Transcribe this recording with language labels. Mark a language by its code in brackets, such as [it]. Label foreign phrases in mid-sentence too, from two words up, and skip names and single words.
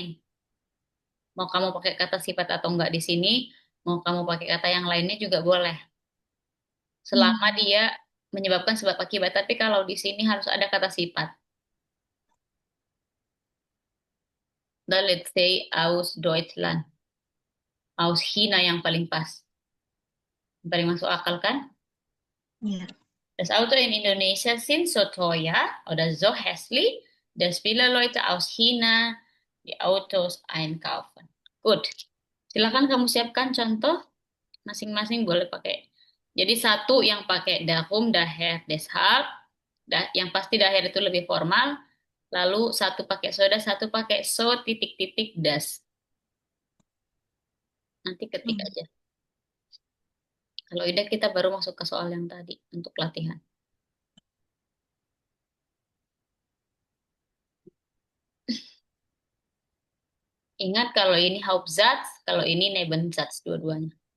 [id] Mau kamu pakai kata sifat atau enggak di sini, mau kamu pakai kata yang lainnya juga boleh. Selama dia menyebabkan sebab akibat. Tapi kalau di sini harus ada kata sifat. Dan [en] let's say [de] aus Deutschland. Aus China [id] yang paling pas. Yang paling masuk akal kan? Iya. [de] Das Auto in Indonesia sind so teuer oder so hässlich, dass viele Leute aus China die Autos einkaufen. Gut. [id] Silakan kamu siapkan contoh. Masing-masing boleh pakai. Jadi satu yang pakai [de] darum, daher, deshalb. [id] Yang pasti daher itu lebih formal. Lalu satu pakai soda, satu pakai so titik-titik das. Nanti ketik aja. Kalau udah kita baru masuk ke soal yang tadi untuk latihan. Ingat kalau ini Hauptsatz, kalau ini Nebensatz dua-duanya.